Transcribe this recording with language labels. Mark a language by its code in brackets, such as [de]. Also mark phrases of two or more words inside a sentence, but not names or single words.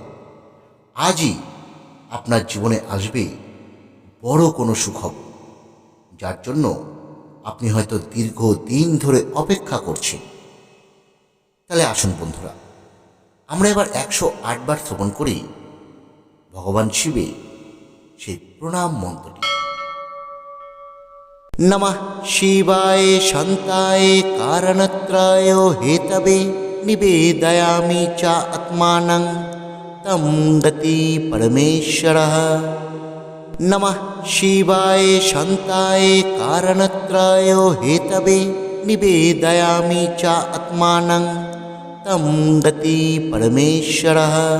[bn] আজই আপনার জীবনে আসবে বড় কোনো সুখবর, যার জন্য আপনি হয়তো দীর্ঘদিন ধরে অপেক্ষা করছেন। তাহলে আসুন বন্ধুরা, আমরা এবার 108 বার শ্রবণ করি ভগবান শিবের সেই প্রণাম মন্ত্রটি। [sa] নমঃ শিবায় শান্তায় কারণত্রয় হেতবে নিবেদয়ামি চ আত্মানং তম গতি পরমেশ্বরঃ। নমঃ শিবায় শান্তায় কারণত্রয় হেতবে নিবেদয়ামি চ আত্মানং তম গতি পরমেশ্বরঃ।